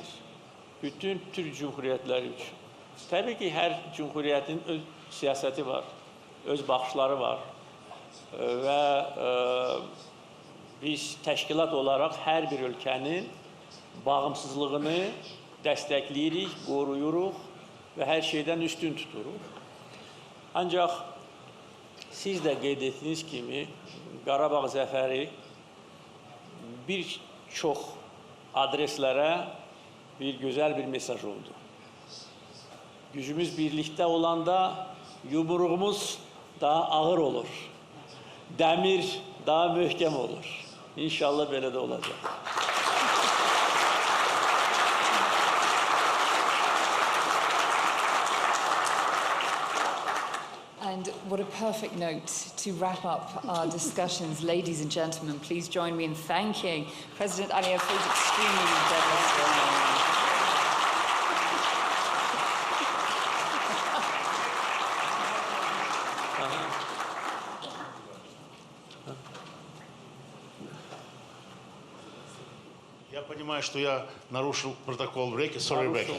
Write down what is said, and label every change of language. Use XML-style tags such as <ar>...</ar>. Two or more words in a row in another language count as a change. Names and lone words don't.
<tr>Bütün Türk Cumhuriyetleri için. Tabii ki her cumhuriyetin</tr> <az>öz siyaseti var, öz baxışları var.</az> <tr>Ve biz təşkilat olarak her bir ülkenin bağımsızlığını</tr> <az>dəstəkləyirik, qoruyuruq</az> <tr>ve her şeyden üstün tuturuq. Ancaq siz de qeyd etdiyiniz kimi Qarabağ zəfəri bir çox adreslərə bir güzel bir mesaj oldu. Gücümüz birlikte olanda yumruğumuz daha ağır olur. Demir daha möhkem olur. İnşallah böyle de olacak.</tr> <en>And what a perfect note to wrap up our discussions. Ladies and gentlemen, please join me in thanking President Aliyev for his extremely demonstrating.</en> <ru>Я понимаю, что я нарушил протокол Рейки, sorry, Рейки.</ru>